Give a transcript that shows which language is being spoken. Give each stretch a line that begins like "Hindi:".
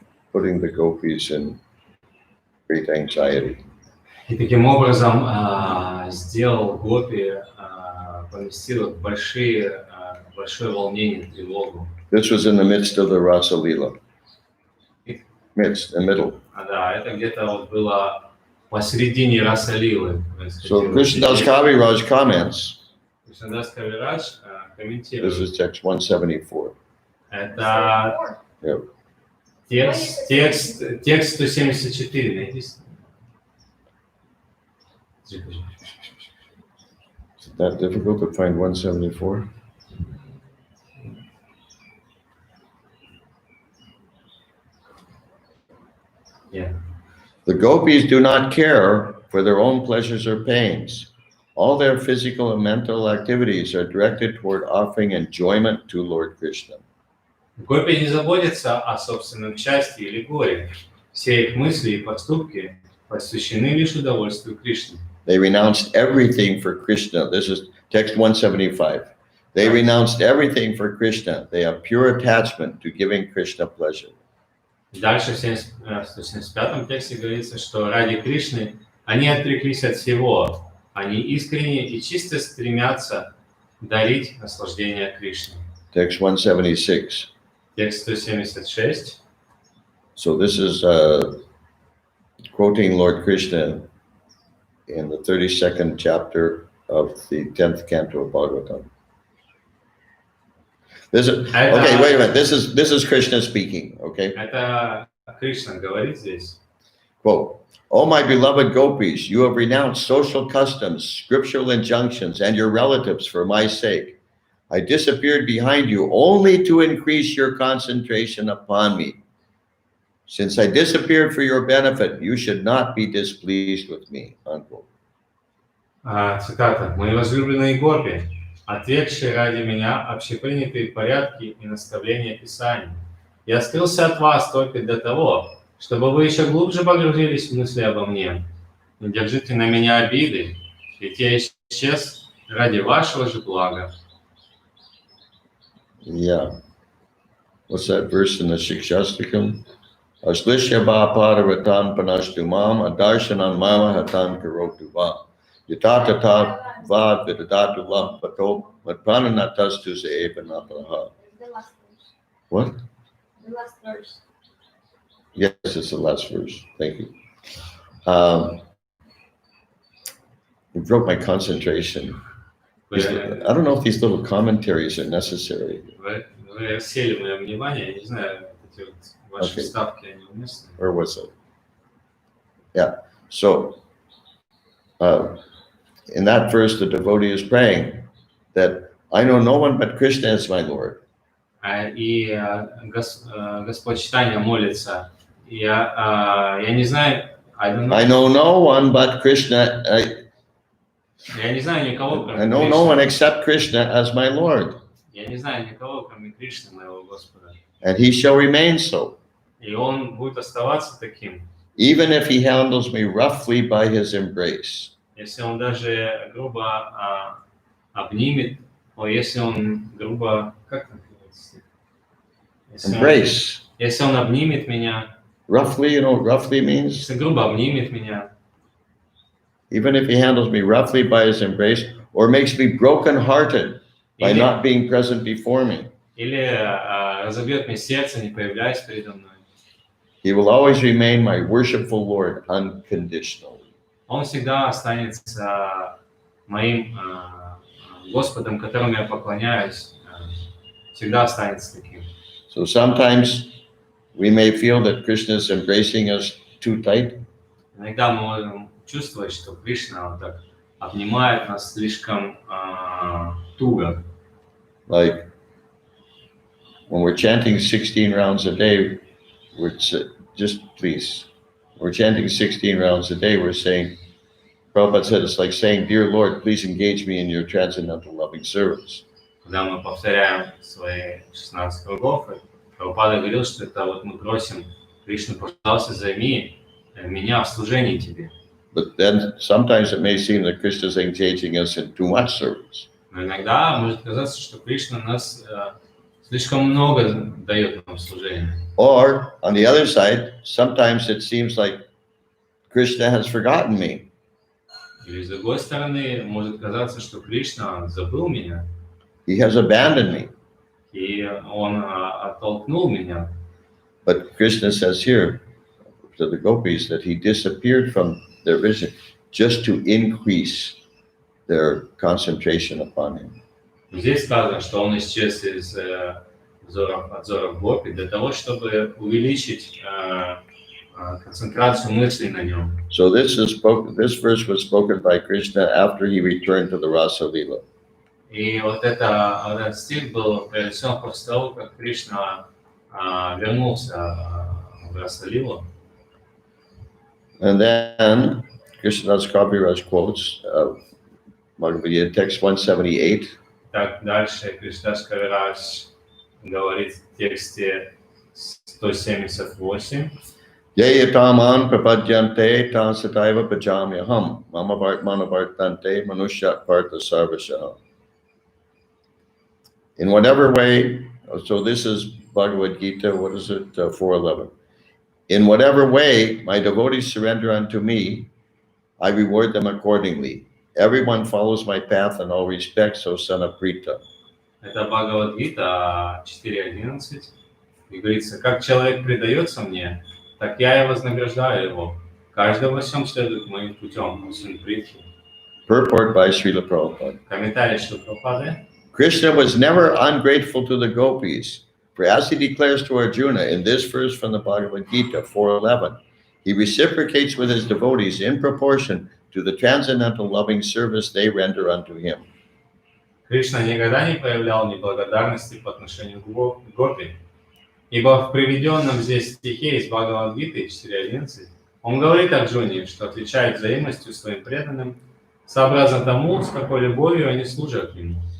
English: Putting the gopis in great anxiety.
Russian: И таким образом сделал гопи, поместил их в большое волнение, тревогу.
English: This was in the midst of the Rasa Lila. Midst, the middle.
Russian: Да, это где-то вот было посередине Раса-лилы.
English: So Krishnadas Kaviraj comments.
Russian: Кришнадас Кавирадж
English: This
Russian: комментирует.
English: is text 174.
Russian: Это
English: Yeah.
Russian: текст 174, найдите.
English: Is it that difficult to find 174? Yeah. The gopis do not care for their own pleasures or pains. All their physical and mental activities are directed toward offering enjoyment to Lord Krishna.
Russian: Гопи не заботятся о собственном счастье или горе. Все их мысли и поступки посвящены лишь удовольствию Кришны.
English: They renounced everything for Krishna. This is text 175. They renounced everything for Krishna. They have pure attachment to giving Krishna pleasure.
Russian: Дальше в 175 тексте говорится, что ради Кришны они отреклись от всего. Они искренне и чисто стремятся дарить наслаждение Кришне.
English: Text 176.
Russian: Текст 176.
English: So this is quoting Lord Krishna in the 32nd chapter of the 10th canto of Bhagavatam. Okay, wait a minute. This is Krishna speaking, okay?
Russian: Это Кришна говорит здесь.
English: Quote, "O my beloved gopis, you have renounced social customs, scriptural injunctions, and your relatives for my sake. I disappeared behind you only to increase your concentration upon me. Since I disappeared for your benefit, you should not be displeased with me." Unquote.
Russian: Цитата. «Мои возлюбленные гопи, отвергшие ради меня общепринятые порядки и наставления Писания, я скрылся от вас только для того, чтобы вы еще глубже погрузились в мысли обо мне. Не держите на меня обиды, ведь я исчез ради вашего же блага».
English: Yeah. What's that verse in the Shikshastakam?
Sanskrit: Ashlishya bhaparavatam panashtumam adarshanam mama hatan karotu va. Yatata ta vad vidadatu lam pato matprananatas se evanapalaha.
English: The last verse. What? The last verse. Yes, it's the last verse. Thank you. You broke my concentration. I don't know if these little commentaries are necessary.
Russian: Вы рассеяли мое внимание, я не знаю, эти вот ваши вставки, они уместны.
English: Where was it? Yeah. So, in that verse, the devotee is praying that I know no one but Krishna is my Lord.
Russian: И Господь Чайтанья молится. Я не знаю,
English: I know no one but Krishna.
Russian: Я не знаю никого, кроме
English: I know no one except Krishna as my Lord.
Russian: Я не знаю никого, кроме Кришны, моего Господа.
English: And he shall remain so.
Russian: И он будет оставаться таким.
English: Even if he handles me roughly by his embrace.
Russian: Если он даже грубо обнимет, если он грубо, как называется?
English: Embrace.
Russian: Если он обнимет меня.
English: Roughly, you know what roughly means?
Russian: Если грубо обнимет меня.
English: Even if he handles me roughly by his embrace, or makes me broken-hearted by not being present before me.
Russian: Или разобьет мне сердце, не появляясь передо мной.
English: He will always remain my worshipful Lord unconditionally.
Russian: Он всегда останется моим Господом, которому я поклоняюсь всегда останется таким.
English: So sometimes we may feel that Krishna is embracing us too tight.
Russian: Иногда мы можем чувствовать, что Кришна вот так обнимает нас слишком туго.
English: Like when we're chanting 16 rounds a day, just please, we're chanting 16 rounds a day, we're saying, Prabhupada said it's like saying, Dear Lord, please engage me in your transcendental loving service.
Russian: Когда мы повторяем свои 16 кругов, Прабхупада говорил, что это вот мы просим Кришну, пожалуйста, займи меня в служении тебе.
English: But then sometimes it may seem that Krishna is engaging us in too much service.
Russian: Но иногда может казаться, что Кришна нас слишком много дает нам служения.
English: Or, on the other side, sometimes it seems like Krishna has forgotten me.
Russian: Или с другой стороны, может казаться, что Кришна забыл меня,
English: He has abandoned me.
Russian: и он оттолкнул меня.
English: But Krishna says here to the gopis that he disappeared from their vision just to increase their concentration upon him.
Russian: Здесь сказано, что он исчез из взоров гопи для того, чтобы увеличить концентрацию мыслей на нем.
English: So this verse was spoken by Krishna after he returned to the Rasa Lila.
Russian: И вот этот стих был произнесен после того, как Кришна вернулся в Расалилу.
English: And then Krishnadas Kaviraj quotes Bhagavad Gita, text 178.
Russian: Так дальше Кришнадас Кавирадж говорит в тексте 178.
Sanskrit: Yayataman prapadyante tan sataiva pajamyaham mama manavartante manushya partha sarvashaham.
English: In whatever way, so this is Bhagavad Gita, what is it, 4:11. In whatever way my devotees surrender unto me, I reward them accordingly. Everyone follows my path in all respects, O son of Prita.
Russian: Это Бхагавад-гита 4.11. И говорится, как человек предается мне, так я и вознаграждаю его. Каждый во всем следует моим путем, сын Притхи.
English: Purport by Srila Prabhupada.
Russian: Комментарий Шрила Прабхупады.
English: Krishna was never ungrateful to the gopis, for as he declares to Arjuna in this verse from the Bhagavad Gita 4:11, he reciprocates with his devotees in proportion to the transcendental loving service they render unto him.
Russian: Кришна никогда не проявлял неблагодарности по отношению к гопи, ибо в приведенном здесь стихе из Бхагавад-гиты 4.11 он говорит Арджуне, что отвечает взаимностью своим преданным, сообразно тому, с какой любовью они служат ему.